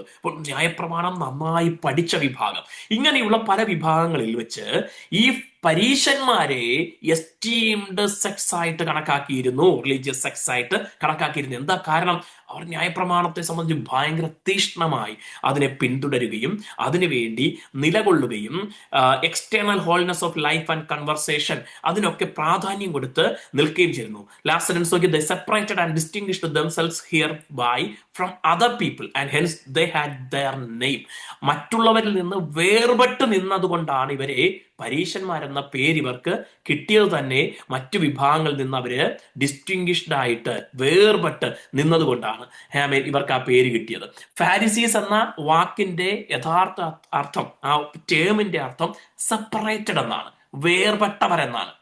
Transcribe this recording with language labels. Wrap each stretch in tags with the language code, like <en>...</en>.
<ml>അപ്പോൾ ന്യായപ്രമാണം നന്നായി പഠിച്ച വിഭാഗം. ഇങ്ങനെയുള്ള പല വിഭാഗങ്ങളിൽ വെച്ച് ഈ പരീശന്മാരെ</ml> <en>esteemed sects</en> <ml>ആയിട്ട് കണക്കാക്കിയിരുന്നു,</ml> <en>religious sects</en> <ml>ആയിട്ട് കണക്കാക്കിയിരുന്നു. എന്താ കാരണം? അവർ ന്യായപ്രമാണത്തെ സംബന്ധിച്ച് ഭയങ്കര തീഷ്ണമായി അതിനെ പിന്തുടരുകയും അതിനുവേണ്ടി നിലകൊള്ളുകയും</ml> <en>external wholeness of life and conversation</en> <ml>അതിനൊക്കെ പ്രാധാന്യം കൊടുത്ത് നിൽക്കുകയും ചെയ്യുന്നു.</ml> <en>Last they separated and distinguished themselves hereby from other people and hence they had their name.</en> <ml>മറ്റുള്ളവരിൽ നിന്ന് വേർപെട്ട് നിന്നതുകൊണ്ടാണ് ഇവരെ പരീശന്മാരെന്ന പേര് ഇവർക്ക് കിട്ടിയത് തന്നെ. മറ്റു വിഭാഗങ്ങളിൽ നിന്ന് അവര് ഡിസ്റ്റിംഗ്വിഷ്ഡ് ആയിട്ട് വേർപെട്ട് നിന്നതുകൊണ്ടാണ് ഇവർക്ക് ആ പേര് കിട്ടിയത്. ഫാരിസീസ് എന്ന വാക്കിന്റെ യഥാർത്ഥ അർത്ഥം, ആ ടേമിന്റെ അർത്ഥം സെപ്പറേറ്റഡ് എന്നാണ്, വേർപെട്ടവരെന്നാണ്.</ml>